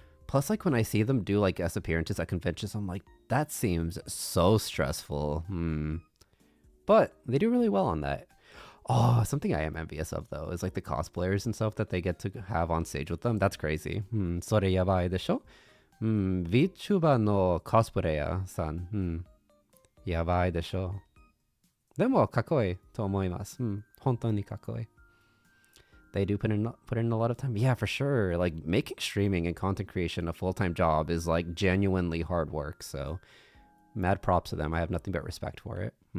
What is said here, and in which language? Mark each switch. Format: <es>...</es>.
<en>Plus, like when I see them do like guest appearances at conventions, I'm like, that seems so stressful. But they do really well on that. Oh, something I am envious of though is like the cosplayers and stuff that they get to have on stage with them. That's crazy.</en> <ja>それやばいでしょ? VTuber のコスプレイヤーさん、やばいでしょ。でもかっこいいと思います。本当にかっこいい。</ja> <en>They do put in a lot of time. Yeah, for sure. Like making streaming and content creation a full-time job is like genuinely hard work. So mad props to them. I have nothing but respect for it.</en>